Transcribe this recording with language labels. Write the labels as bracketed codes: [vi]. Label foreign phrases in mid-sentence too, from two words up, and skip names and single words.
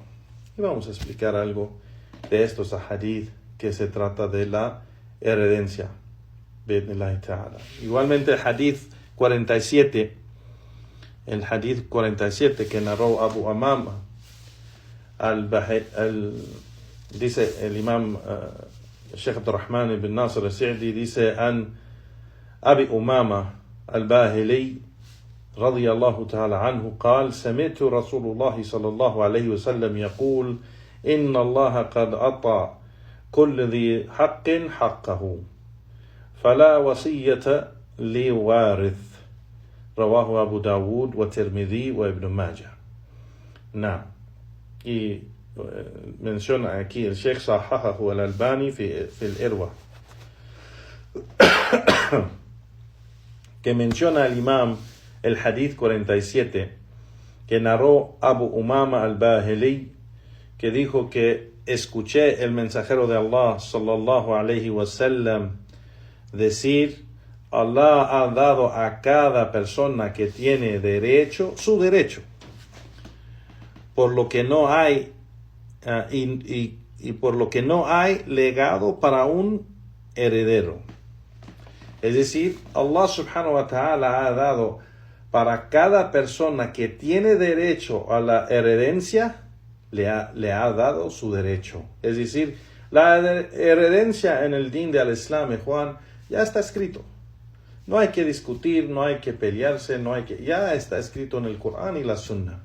[es] Y vamos a explicar algo de estos hadith que se trata de la herencia. Igualmente el hadith 47, que narró Abu Umama dice el imam Sheikh [ar] Abdurrahman ibn Nasir al-Sa'di, dice an Abi Umama al-Bahili رضي الله تعالى عنه قال سمعت رسول الله صلى الله عليه وسلم يقول إن الله قد أعطى كل ذي حق حقه فلا وصية لوارث رواه أبو داود والترمذي وابن ماجه. نعم. [es] Y menciona aquí el Sheikh [ar] صححه الألباني في الإروة [es] que menciona el imam el hadith 47 que narró Abu Umama al-Bahili, que dijo que escuché el mensajero de Allah [ar] صلى الله عليه وسلم [es] decir: Allah ha dado a cada persona que tiene derecho su derecho, por lo que no hay y por lo que no hay legado para un heredero. Es decir, Allah [ar] سبحانه وتعالى [es] ha dado para cada persona que tiene derecho a la herencia, le ha dado su derecho. Es decir, la herencia en el din de al-Islam, Juan, ya está escrito. No hay que discutir, no hay que pelearse, ya está escrito en el Corán y la Sunna.